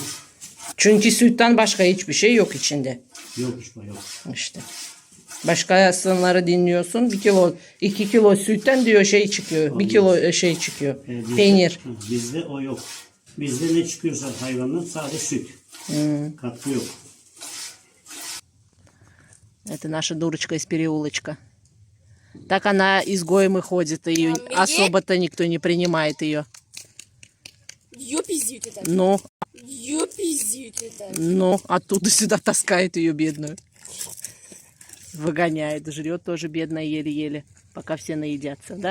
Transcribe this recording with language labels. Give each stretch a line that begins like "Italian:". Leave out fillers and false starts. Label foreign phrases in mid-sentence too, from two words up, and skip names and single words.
Turkish: Çünkü sütten başka hiçbir şey yok içinde. Yok işte yok. İşte. Başka sınırları dinliyorsun. 1 kilo, 2 kilo sütten diyor şey çıkıyor. 1 kilo şey çıkıyor. Peynir. Bizde o yok. Bizde ne çıkıyorsa hayvandan sadece süt. Katkı yok.
Russian: Это наша дурочка из переулочка. Так она изгоем и ходит. Ее особо-то никто не принимает ее. Ее пиздит это. Ну, Ее пиздит это. оттуда сюда таскает ее бедную. Выгоняет, жрет тоже бедная еле-еле, пока все наедятся, да?